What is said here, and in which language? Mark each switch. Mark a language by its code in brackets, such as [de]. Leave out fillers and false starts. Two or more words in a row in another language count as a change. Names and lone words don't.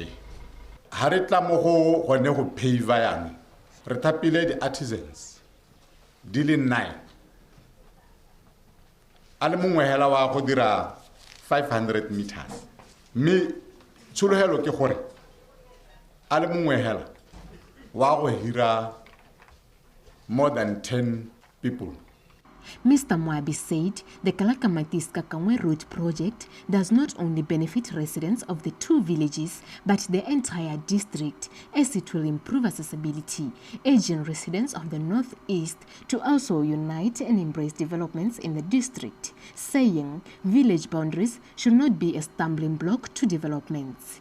[tn] Ha re tla mo go gone go pave yana re thapile di artisans di le 9 a le mongwe hela wa go dira 500 meters. Me tshologelo ke gore a le mongwe hela wa go hira [en] more than 10 people. Mr. Moabi said the Kalakamatis Kakangwe Road project does not only benefit residents of the 2 villages, but the entire district, as it will improve accessibility, urging residents of the northeast to also unite and embrace developments in the district, saying village boundaries should not be a stumbling block to developments.